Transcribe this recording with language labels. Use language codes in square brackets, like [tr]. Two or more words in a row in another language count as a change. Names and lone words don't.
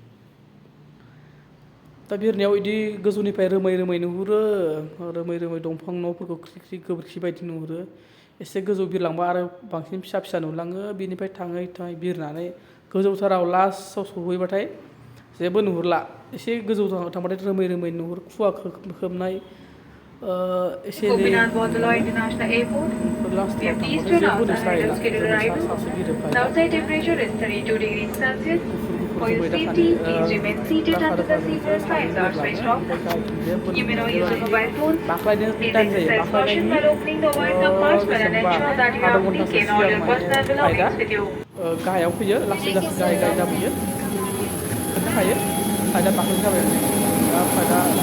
[brx] दा बिरनायाव बिदि गोजौनिफ्राय रोमै नुहुरो रोमै दंफां न'फोरखौ ख्रि गोबोरखि बायदि नुहुरो एसे गोजौ बिरलांबा आरो बांसिन फिसा नुलाङो बिनिफ्राय थाङै बिरनानै गोजौथाराव लास्टआव सहैबाथाय जेबो नुहुरला एसे गोजौ थांबाथाय रोमै नुहुरो खुवा खोबनाय एसे एनै लास्टआव थांबाथाय जेबो नुस्राहैला सासे बिरबाय गुफुर [en] For your safety, please remain seated until the seatbelt signs are switched off. You may now use your mobile phone. Please exercise caution while opening the wine compartment and ensure that you have taken all your personal belongings with you. [brx] गाहायाव फैयो लासै लासै गाहाय गाहाय जाबोयो मोननो हायो साइडआ बाख्लाय जाबाय दा साइडआ